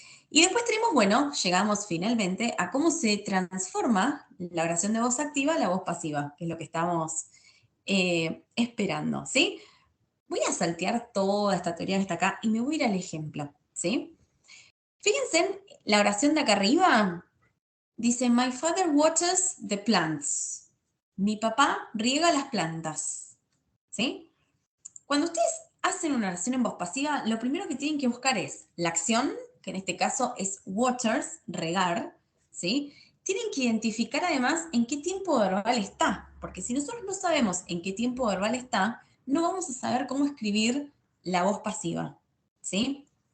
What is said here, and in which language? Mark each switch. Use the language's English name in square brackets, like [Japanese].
[Spanish] Y después tenemos, bueno, llegamos finalmente a cómo se transforma la oración de voz activa a la voz pasiva, que es lo que estamos esperando, ¿sí? Voy a saltear toda esta teoría que está acá y me voy a ir al ejemplo, ¿sí? Fíjense en la oración de acá arriba. [English] Dice, my father waters the plants. [Spanish] Mi papá riega las plantas, ¿sí? Cuando ustedes hacen una oración en voz pasiva, lo primero que tienen que buscar es la acción, que en este caso es waters, regar, ¿sí? Tienen que identificar además en qué tiempo verbal está, porque si nosotros no sabemos en qué tiempo verbal está, no vamos a saber cómo escribir la voz pasiva, ¿sí?